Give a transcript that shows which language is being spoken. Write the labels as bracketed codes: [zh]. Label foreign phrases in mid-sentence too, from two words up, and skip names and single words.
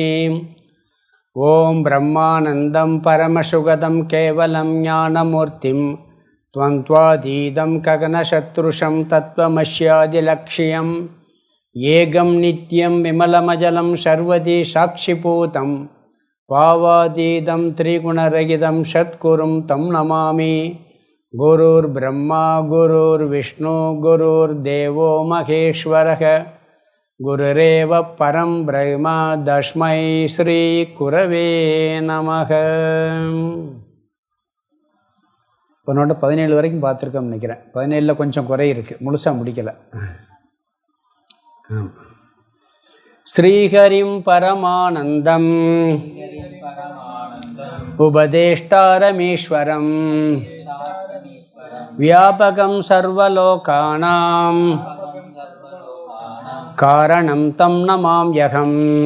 [sa] ॐ ब्रह्मानन्दं परमसुखदं केवलं ज्ञानमूर्तिं द्वन्द्वातीतं गगनसदृशं तत्त्वमस्यादिलक्ष्यं एकं नित्यं विमलमचलं सर्वधी साक्षिभूतं भावातीतं त्रिगुणरहितं सद्गुरुं तं नमामि. गुरुर् ब्रह्मा गुरुर् विष्णु गुरुर् देवो महेश्वरः गुरुरेव परं ब्रह्म तस्मै श्री गुरवे नमः. [ta] உன்னோட 17 வரைக்கும் பார்த்துருக்கோம் நினைக்கிறேன். 17 கொஞ்சம் குறை இருக்குது, முழுசாக முடிக்கலை. [sa] श्रीहरिं परमानन्दम् उपदेष्टारमीश्वरम् व्यापकं सर्वलोकानां कारणं तं नमाम्यहम्.